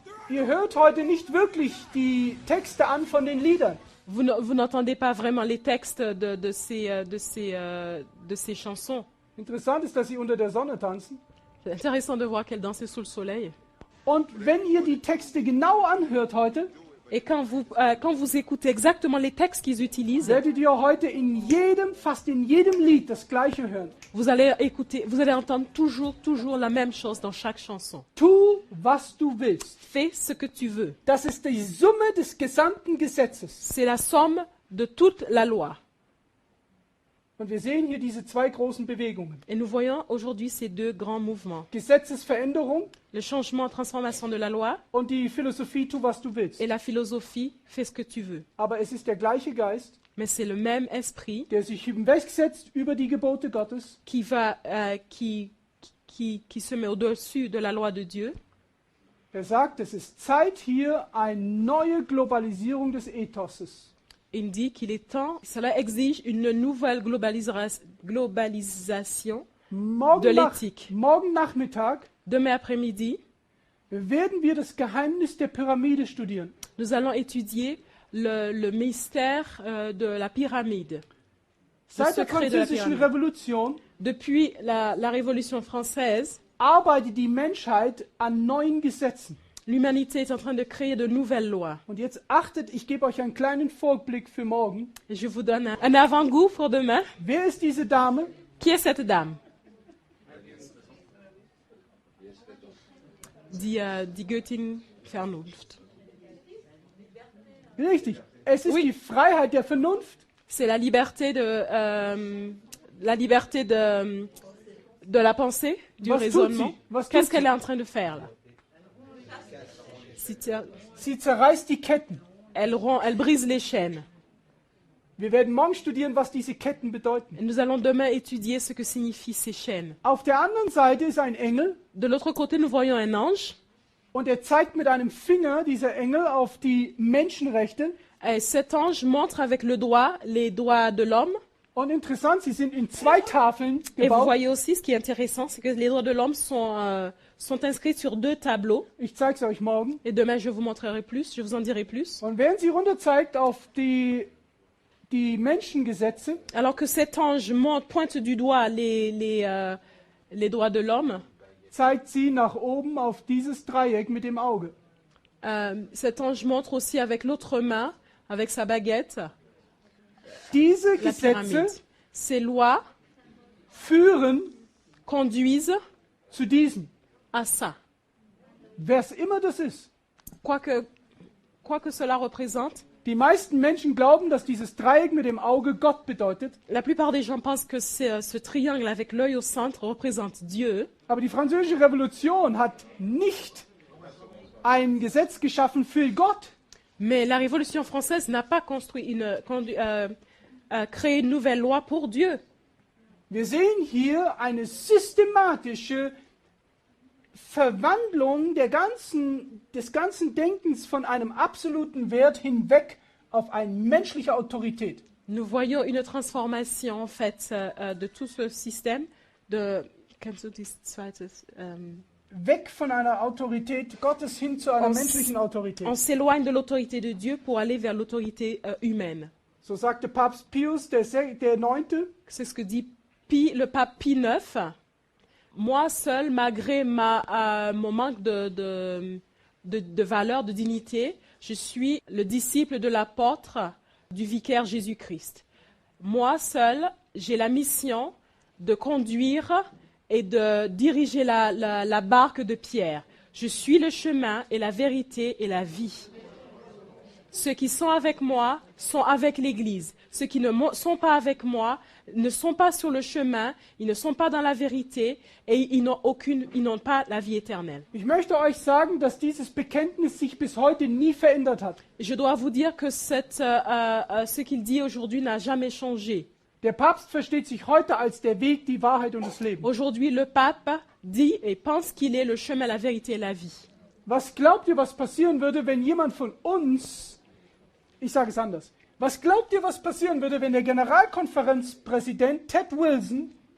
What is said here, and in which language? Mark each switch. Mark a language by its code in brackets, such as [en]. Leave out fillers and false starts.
[de] Ihr hört heute nicht wirklich die Texte an von den Liedern. [fr] Vous n'entendez pas vraiment les textes de ces chansons. [de] Interessant ist, dass sie unter der Sonne tanzen. [fr] C'est intéressant de voir qu'elle dansait sous le soleil. [de] Und wenn ihr die Texte genau anhört heute, [fr] Et quand vous écoutez exactement les textes qu'ils utilisent, [de] werdet ihr heute fast in jedem Lied das Gleiche hören. [fr] vous allez entendre toujours la même chose dans chaque chanson. [de] Tu, was du willst. [fr] Fais ce que tu veux. [de] Das ist die Summe des gesamten Gesetzes. [fr] C'est la somme de toute la loi. [de] Und wir sehen hier diese zwei großen Bewegungen. [fr] Et nous voyons aujourd'hui ces deux grands mouvements. [de] Gesetzesveränderung [fr] Le changement, transformation de la loi [de] und die Philosophie, tu was du willst. [fr] et la philosophie, fais ce que tu veux. [de] Aber es ist der gleiche Geist, [fr] Mais c'est le même esprit [de] der sich hinwegsetzt über die Gebote Gottes [fr] qui se met au-dessus de la loi de Dieu. [de] der sagt, es ist Zeit hier eine neue Globalisierung des Ethoses. [fr] Il dit qu'il est temps, cela exige une nouvelle globalisation de l'éthique. [de] Morgen Nachmittag [fr] Demain après-midi, [de] werden wir das Geheimnis der Pyramide studieren. [fr] nous allons étudier le mystère de la pyramide. [de] Seit der [fr] secret de la [de] Französischen [fr] Pyramide. [de] Revolution [fr] Depuis la Révolution française, [de] arbeitet die Menschheit an neuen Gesetzen. [fr] l'humanité est en train de créer de nouvelles lois. [de] Und jetzt achtet, ich gebe euch einen kleinen Vorblick für morgen. [fr] Et je vous donne un avant-goût pour demain. [de] Wer ist diese Dame? [fr] Qui est cette dame? [de] Die Göttin Vernunft. Richtig. Es ist [fr] Oui. [de] die Freiheit der Vernunft. [fr] C'est la liberté de la pensée, du [de] Was tut [fr] raisonnement. [de] sie? Was tut [fr] Qu'est-ce qu'elle est en train de faire là? [de] Sie zerreißt die Ketten. [fr] Elle brise les chaînes. [de] Wir werden morgen studieren, was diese Ketten bedeuten. [fr] Et nous allons demain étudier ce que signifient ces chaînes. [de] Auf der anderen Seite ist ein Engel [fr] De l'autre côté, nous voyons un ange. [de] und er zeigt mit einem Finger, dieser Engel, auf die Menschenrechte. [fr] Et cet ange montre avec le doigt les droits de l'homme. [de] Und interessant, sie sind in zwei Tafeln [fr] Et vous [de] gebaut. [fr] voyez aussi, ce qui est intéressant, c'est que les droits de l'homme sont inscrits sur 2 tableaux. [de] Ich zeige es euch morgen. [fr] Et demain, je vous montrerai plus, je vous en dirai plus. [de] Und während sie runter zeigt auf die Menschengesetze, [fr] Alors que cet ange pointe du doigt les droits de l'homme, [de] zeigt sie nach oben auf dieses Dreieck mit dem Auge. [fr] cet ange montre aussi avec l'autre main, avec sa baguette, [de] Diese [fr] la pyramide. [de] Gesetze [fr] Ces lois [de] führen [fr] conduisent [de] zu diesem. [fr] à ça. [de] Wer es immer das ist. [fr] Quoi que cela représente, [de] Die meisten Menschen glauben, dass dieses Dreieck mit dem Auge Gott bedeutet. [fr] la plupart des gens pensent que ce triangle avec l'œil au centre représente Dieu. [de] Aber die Französische Revolution hat nicht ein Gesetz geschaffen für Gott. [fr] Mais la Révolution française n'a pas créé une nouvelle loi pour Dieu. [de] Wir sehen hier eine systematische Verwandlung des ganzen Denkens von einem absoluten Wert hinweg auf eine menschliche Autorität. [fr] Nous voyons une transformation en fait de tout ce système [de] kannst du dies zweites, Weg von einer Autorität Gottes hin zu einer [fr] On [de] menschlichen Autorität. [fr] on s'éloigne de l'autorité de Dieu pour aller vers l'autorité humaine. [de] So sagte Papst Pius der Neunte. [fr] C'est ce que dit le pape Pie IX. Moi seul, malgré mon manque de valeur, de dignité, je suis le disciple de l'apôtre du vicaire Jésus-Christ. Moi seul, j'ai la mission de conduire et de diriger la barque de Pierre. Je suis le chemin et la vérité et la vie. Ceux qui sont avec moi sont avec l'Église. Ceux qui ne sont pas avec moi ne sont pas sur le chemin, ils ne sont pas dans la vérité et ils n'ont pas la vie éternelle. [de] Ich möchte euch sagen, dass dieses Bekenntnis sich bis heute nie verändert hat. [fr] Je dois vous dire que ce qu'il dit aujourd'hui n'a jamais changé. [de] Der Papst versteht sich heute als der Weg, die Wahrheit und das Leben. [fr] Aujourd'hui, le pape dit et pense qu'il est le chemin, la vérité et la vie. [de] Was glaubt ihr, was passieren würde, wenn jemand von uns, ich sage es anders, was glaubt ihr, was passieren würde, wenn der Generalkonferenzpräsident Ted Wilson